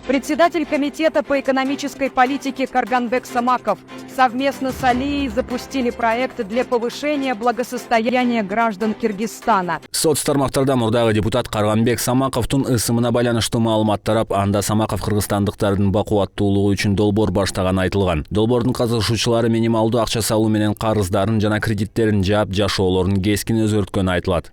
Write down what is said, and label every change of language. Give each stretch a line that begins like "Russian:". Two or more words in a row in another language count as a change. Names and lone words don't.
Russian: Председатель Комитета по экономической политике Карганбек Самаков совместно с Алией запустили проект для повышения благосостояния граждан Киргизстана.
Kyrgyz: Соц тармактарда мурдагы депутат Карганбек Самаковтун ысымына байланыштуу маалымат тарап, анда Самаков кыргызстандыктардын бакубаттуулугу үчүн долбоор баштаганы айтылган. Долбоордун катышуучулары минималдуу акча салуу менен карыздарын жана кредиттерин жаап, жашоолорун кескин өзгөрткөнү айтылат.